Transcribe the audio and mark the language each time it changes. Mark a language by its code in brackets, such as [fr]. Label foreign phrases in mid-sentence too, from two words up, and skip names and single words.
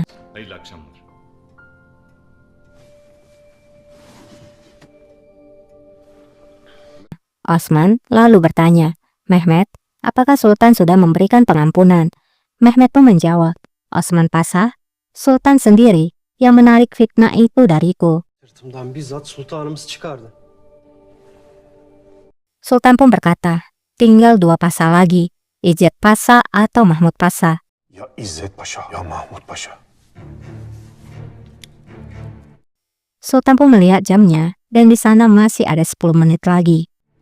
[tr] Hayırlı akşamlar. [id] Osman lalu bertanya, Mehmet, apakah Sultan sudah memberikan pengampunan? Mehmet pun menjawab, Osman Pasha, Sultan sendiri yang menarik fitnah itu dariku. [tr] Sırtımdan bizzat sultanımız çıkardı. [id] Sultan pun berkata, tinggal dua pasha lagi, Izzet Pasha atau Mahmud Pasha. [tr] Ya İzzet Paşa ya Mahmud Paşa. [id] Sultan pun melihat jamnya dan di sana masih ada 10 menit lagi.